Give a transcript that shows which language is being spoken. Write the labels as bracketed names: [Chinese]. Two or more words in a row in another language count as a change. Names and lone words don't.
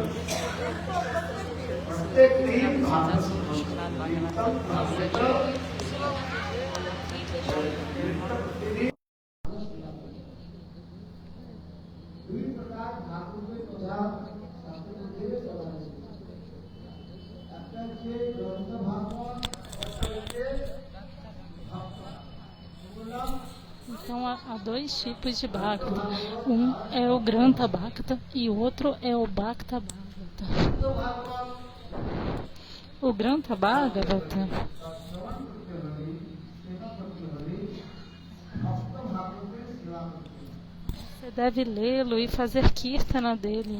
[Bangla] প্রত্যেক দিন ভাগবত দুই প্রকার ভাগবতের কথা শাস্ত্রের মধ্যে বলা হয়েছে। একটা হচ্ছে গ্রন্থ ভাগবত, একটা হচ্ছে ভক্ত। বললাম [Portuguese] Então há dois tipos de Bhakta. Um é o Grantha Bhakta e o outro é o Bhakta Bhagavata. O Grantha Bhagavata você deve lê-lo e fazer kirtana dele.